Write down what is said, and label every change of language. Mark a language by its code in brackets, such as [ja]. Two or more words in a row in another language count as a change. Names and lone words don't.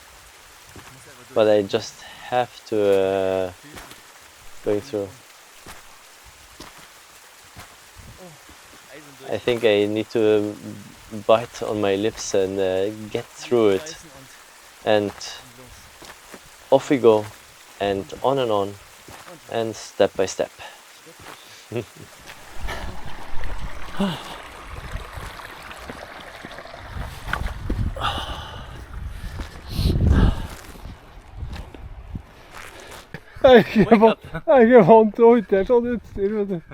[en] But I just have to go through. I think I need to bite on my lips and get through it. And off we go, and on, and step by step. [no] Jeg er ikke vant til å håndtere sånn utstyr, vet du.